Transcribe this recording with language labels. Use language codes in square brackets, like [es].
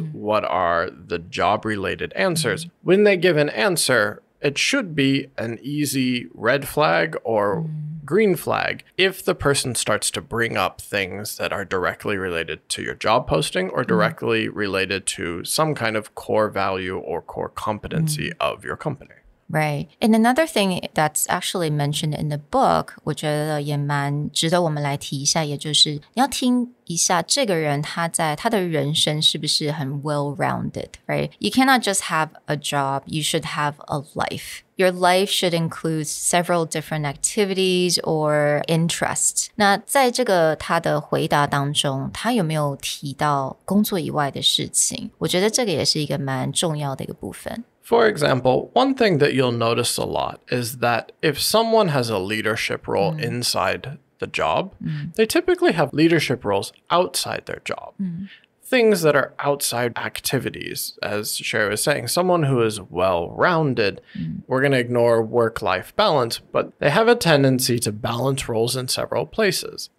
[en] What are the job-related answers? When they give an answer, it should be an easy red flag or green flag if the person starts to bring up things that are directly related to your job posting or directly related to some kind of core value or core competency of your company. Right. And another thing that's actually mentioned in the book, [zh] 我觉得也蛮值得我们来提一下，也就是你要听一下这个人他的人生是不是很 [en] well-rounded, right? You cannot just have a job, you should have a life. Your life should include several different activities or interests. [zh] 那在这个他的回答当中，他有没有提到工作以外的事情？我觉得这个也是一个蛮重要的一个部分。 [en] For example, one thing that you'll notice a lot is that if someone has a leadership role inside the job, they typically have leadership roles outside their job. Things that are outside activities, as Sherry was saying, someone who is well-rounded, we're going to ignore work-life balance, but they have a tendency to balance roles in several places.